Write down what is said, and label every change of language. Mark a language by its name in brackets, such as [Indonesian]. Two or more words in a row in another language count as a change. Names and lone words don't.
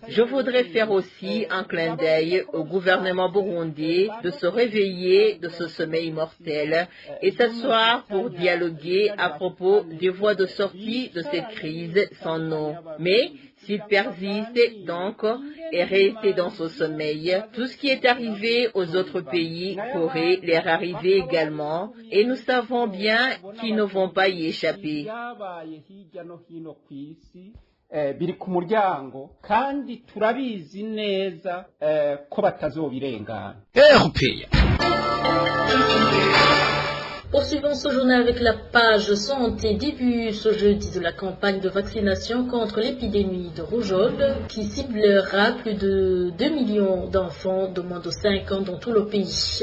[French] Je voudrais faire aussi un clin d'œil au gouvernement burundais de se réveiller de ce sommeil mortel et s'asseoir pour dialoguer à propos des voies de sortie de cette crise sans nom. Mais s'il persiste donc et reste dans ce sommeil, tout ce qui est arrivé aux autres pays pourrait leur arriver également, et nous savons bien qu'ils ne vont pas y échapper. [Rundi] Biri ku muryango kandi turabizi neza ko batazobirengana. [French] Poursuivons ce journal avec la page santé. Début ce jeudi de la campagne de vaccination contre l'épidémie de rougeole qui ciblera plus de 2 millions d'enfants de moins de 5 ans dans tout le pays.